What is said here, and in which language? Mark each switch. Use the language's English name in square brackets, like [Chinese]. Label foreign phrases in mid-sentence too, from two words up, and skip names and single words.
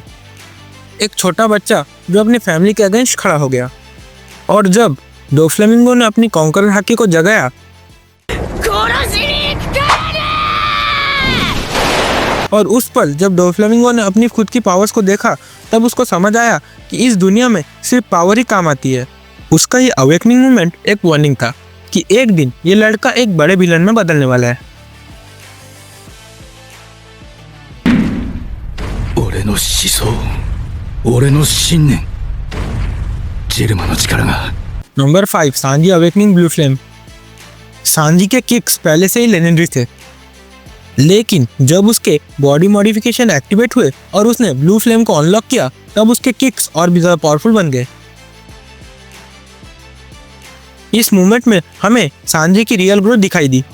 [Hindi] एक छोटा बच्चा जो अपनी फैमिली के अगेंस्ट खड़ा हो गया, और जब डोफ्लामिंगो ने अपनी कॉन्करर हाकी को जगाया और उस पल जब डोफ्लामिंगो ने अपनी खुद की पावर्स को देखा, तब उसको समझ आया कि इस दुनिया में सिर्फ पावर ही काम आती है। उसका ये [English] awakening moment [Hindi] एक वार्निंग था कि एक दिन ये लड़का एक बड़े विलन में बदलने वाला है। [Japanese] 俺の思想、俺の信念、 ジェルマの力が [Hindi] नंबर 5 सांजी [English] awakening blue flame. [Hindi] सांजी के किक्स पहले से ही लेजेंडरी थे, लेकिन जब उसके [English] body modification activate [Hindi] हुए और उसने [English] blue flame [Hindi] को अनलॉक किया तब उसके किक्स और भी ज़्यादा पावरफुल बन गए। इस मूवमेंट में हमें सांजी की [English] real growth [Hindi] दिखाई दी।